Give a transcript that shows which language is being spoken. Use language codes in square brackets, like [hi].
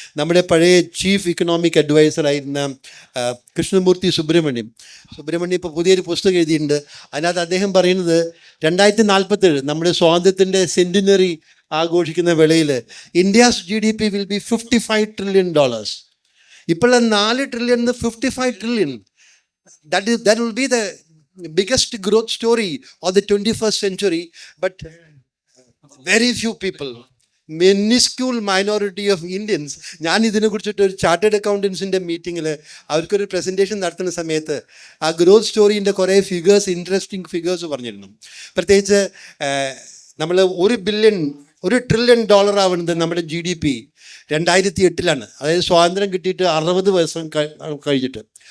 [ml] നമ്മുടെ പഴയ chief economic അഡ്വൈസറായിരുന്ന Krishnamurthy Subrahmanyam ഇപ്പോൾ പുതിയൊരു പുസ്തകം എഴുതിയിട്ടുണ്ട്. അതിനകത്ത് അദ്ദേഹം പറയുന്നത് 2047 നമ്മുടെ സ്വാതന്ത്ര്യത്തിൻ്റെ സെൻറ്റിനറി ആഘോഷിക്കുന്ന വേളയിൽ [en] India's GDP will be $55 trillion. ഇപ്പോഴുള്ള 4 trillion 55 trillion. That will be the biggest growth story of the 21st century. But very few people, minuscule minority of Indians. [ml] ഞാൻ ഇതിനെക്കുറിച്ചിട്ട് ഒരു ചാർട്ടേഡ് അക്കൗണ്ടൻസിൻ്റെ മീറ്റിങ്ങിൽ അവർക്കൊരു പ്രസൻറ്റേഷൻ നടത്തുന്ന സമയത്ത് ആ ഗ്രോത്ത് സ്റ്റോറീൻ്റെ കുറേ ഫിഗേഴ്സ്, ഇൻട്രസ്റ്റിംഗ് ഫിഗേഴ്സ് പറഞ്ഞിരുന്നു. പ്രത്യേകിച്ച് നമ്മൾ $1 trillion ആവുന്നത് നമ്മുടെ GDP 2008 അതായത് സ്വാതന്ത്ര്യം കിട്ടിയിട്ട് 60 വർഷം കഴിഞ്ഞിട്ട്.